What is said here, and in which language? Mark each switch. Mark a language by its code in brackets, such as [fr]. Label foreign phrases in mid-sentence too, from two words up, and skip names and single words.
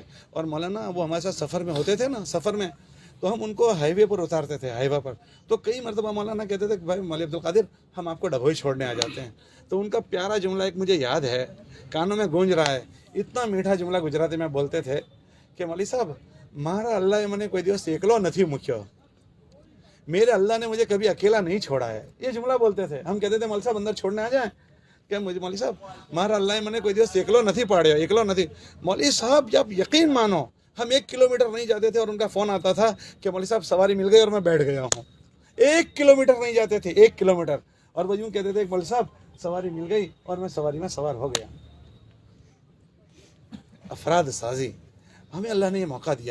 [ur] اور مولانا وہ ہمارے ساتھ سفر میں ہوتے تھے نا, سفر میں تو ہم ان کو ہائی وے پر اتارتے تھے, ہائی وے پر. تو کئی مرتبہ مولانا کہتے تھے کہ بھائی مولوی عبدالقادر ہم آپ کو ڈبھوئی چھوڑنے آ جاتے ہیں. تو ان کا پیارا جملہ ایک مجھے یاد ہے, کانوں میں گونج رہا ہے, اتنا میٹھا جملہ گجراتی میں بولتے تھے کہ مولوی صاحب [gu] મારા અલ્લાહ મને કોઈ દિવસ એકલો નથી મૂક્યો, [ur] میرے اللہ نے مجھے کبھی اکیلا نہیں چھوڑا ہے. یہ جملہ بولتے تھے. ہم کہتے تھے مولوی صاحب اندر چھوڑنے آ جائیں کہ مجھے مولوی صاحب [gu] મારા અલ્લાહ મને કોઈ દિવસ એકલો નથી પાડ્યો, એકલો નથી. [ur] مولوی صاحب جب یقین مانو ہم 1 کلومیٹر نہیں جاتے تھے اور ان کا فون آتا تھا کہ مولوی صاحب سواری مل گئی اور میں بیٹھ گیا ہوں. 1 کلومیٹر نہیں جاتے تھے, 1 کلومیٹر, اور وہ یوں کہتے تھے کہ مولوی صاحب سواری مل گئی اور میں سواری میں سوار ہو گیا. افراد سازی ہمیں اللہ نے یہ موقع دیا.